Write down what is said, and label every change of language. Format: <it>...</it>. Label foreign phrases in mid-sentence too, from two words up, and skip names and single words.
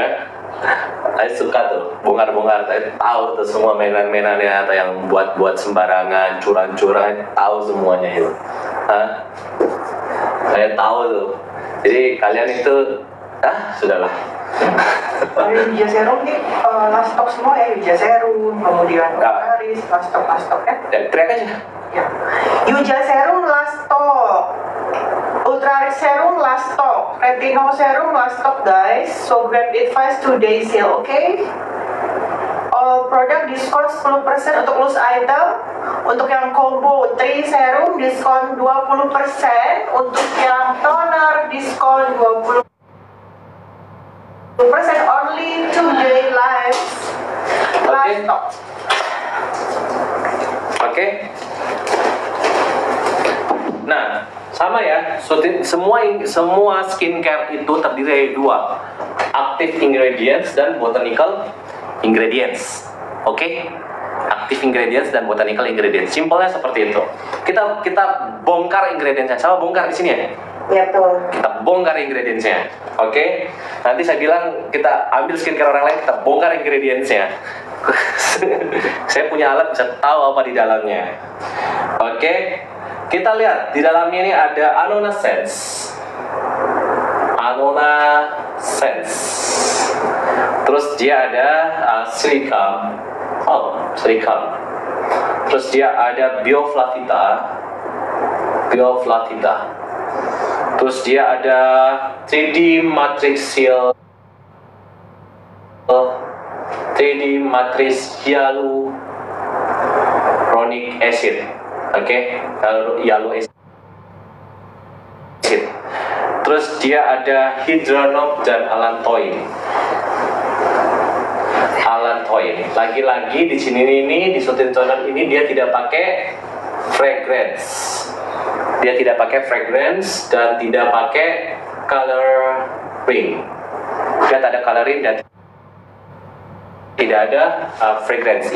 <id>Saya suka tuh bongkar-bongkar. Saya tahu tuh semua mainan-mainannya atau yang buat sembarangan, curang-curang, tahu semuanya itu. Saya tahu tuh. Jadi kalian itu, sudahlah. Yuja Serum nih</id> <en>last stock</en> <id>semua ya, Yuja Serum, kemudian Paris,</id> <en>last stock</en> <id>ya. Teriak aja. Ya. Yuja Serum</id> <en>last stock,</en> <id>Ultra Serum</id> <en>last stock,</en> <id>Retinol Serum</id> <en>last stock guys. So grab it fast today sale, okay? All product</en> <id>diskon 10% untuk</id> <en>loose item.</en> <id>Untuk yang combo 3 serum diskon 20%. Untuk yang toner diskon 20%.</id> <en>Only today live. Last stock.</en> <id>Oke. Nah, sama ya. Semua skincare itu terdiri dari 2,</id> <en>active ingredients</en> <id>dan</id> <en>botanical ingredients.</en> <id>Oke?</id> <en>Active ingredients</en> <id>dan</id> <en>botanical ingredients.</en> <id>Simpelnya seperti itu. Kita bongkar ingredientsnya. Sama bongkar di sini ya. Ya, betul. Kita bongkar ingredientsnya. Oke? Nanti saya bilang kita ambil skincare orang lain, kita bongkar ingredientsnya. Saya punya alat bisa tahu apa di dalamnya. Oke, kita lihat di dalamnya ini ada Annona Sense. Annona Sense. Terus dia ada Sericum. Sericum. Terus dia ada Bioflavita. Terus dia ada</id> <en>3D matrix hyaluronic acid.</en> <id>Oke,</id> <en>hyaluronic acid.</en> <id>Terus dia ada hydranok dan allantoin. Lagi-lagi di sini ini di sotiltonol ini dia tidak pakai fragrance. Dan tidak pakai coloring. Dia tak ada coloring dan tidak ada fragrance.</id>